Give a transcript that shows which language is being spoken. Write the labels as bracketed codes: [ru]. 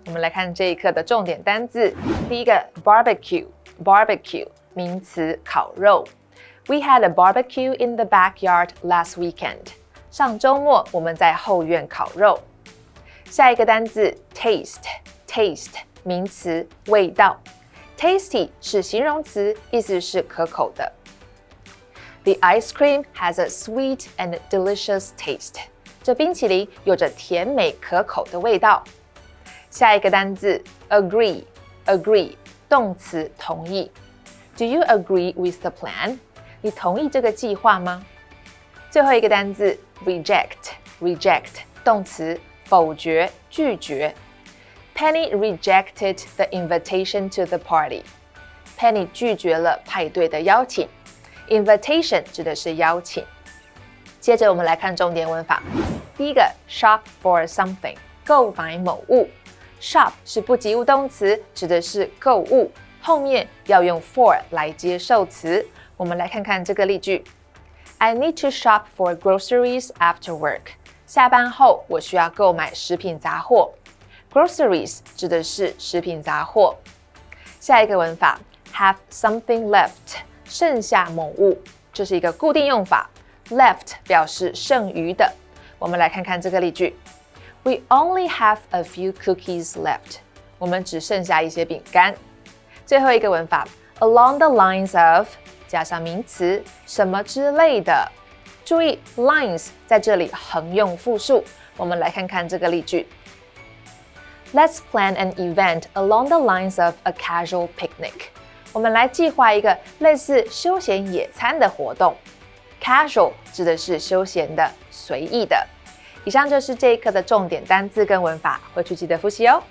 [zh] 我们来看这一课的重点单字。第一个 barbecue 名词烤肉。 [en] We had a barbecue in the backyard last weekend. [zh] 上周末我们在后院烤肉。下一个单字 taste 名词味道。 Tasty 是形容词，意思是可口的。 [en] The ice cream has a sweet and delicious taste. [zh] 这冰淇淋有着甜美可口的味道。下一个单字 agree 动词同意。 [en] Do you agree with the plan? [zh] 你同意这个计划吗？最后一个单字 reject 动词否决拒绝。 [en] Penny rejected the invitation to the party. [zh] Penny 拒绝了派对的邀请。Invitation 指的是邀请。接着我们来看重点文法。第一个 [en] shop for something [zh] 购买某物。 shop 是不及物动词，指的是购物，后面要用 for 来接受词。我们来看看这个例句。 [en] I need to shop for groceries after work. [zh] 下班后我需要购买食品杂货。Groceries 指的是食品杂货。下一个文法 [en] have something left [zh] 剩下某物，这是一个固定用法。 Left 表示剩余的。我们来看看这个例句。 [en] We only have a few cookies left. [zh] 我们只剩下一些饼干。最后一个文法 [en] along the lines of [zh] 加上名词什么之类的。注意 lines 在这里横用复数。我们来看看这个例句。 [en] Let's plan an event along the lines of a casual picnic. [zh] 我们来计划一个类似休闲野餐的活动。 Casual 指的是休闲的、随意的。以上就是这一课的重点单字跟文法，回去记得复习哦。